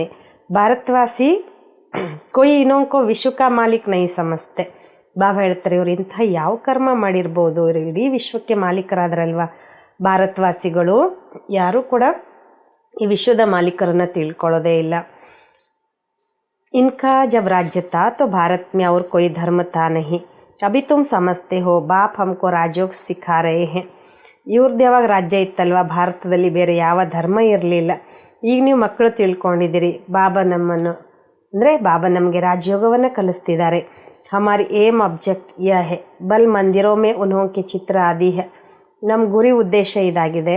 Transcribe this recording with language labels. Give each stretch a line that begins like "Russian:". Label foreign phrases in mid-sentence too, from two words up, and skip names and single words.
Hindi: भारतवासी कोई इनको विश्व का मालिक नहीं समझते.
Kannada: ಬಾಬಾ ಹೇಳ್ತಾರೆ ಇವರು ಇಂಥ ಯಾವ ಕರ್ಮ ಮಾಡಿರ್ಬೋದು, ಇವರು ಇಡೀ ವಿಶ್ವಕ್ಕೆ ಮಾಲೀಕರಾದ್ರಲ್ವ. ಭಾರತವಾಸಿಗಳು ಯಾರೂ ಕೂಡ ಈ ವಿಶ್ವದ ಮಾಲೀಕರನ್ನು ತಿಳ್ಕೊಳ್ಳೋದೇ ಇಲ್ಲ.
Hindi: इनका जब राज्य था तो भारत में और कोई धर्म था नहीं, अभी तुम समझते हो, बाप हमको राजयोग सिखा रहे हैं.
Kannada: ಇವ್ರದ್ದು ಯಾವಾಗ ರಾಜ್ಯ ಇತ್ತಲ್ವ, ಭಾರತದಲ್ಲಿ ಬೇರೆ ಯಾವ ಧರ್ಮ ಇರಲಿಲ್ಲ. ಈಗ ನೀವು ಮಕ್ಕಳು ತಿಳ್ಕೊಂಡಿದ್ದೀರಿ, ಬಾಬಾ ನಮಗೆ ರಾಜಯೋಗವನ್ನು ಕಲಿಸ್ತಿದ್ದಾರೆ.
Hindi: ಹಮಾರಿ
English: aim object
Hindi: यह है, बल्कि मंदिरों में उनके चित्र आदि है.
Kannada: ನಮ್ಮ ಗುರಿ ಉದ್ದೇಶ ಇದಾಗಿದೆ.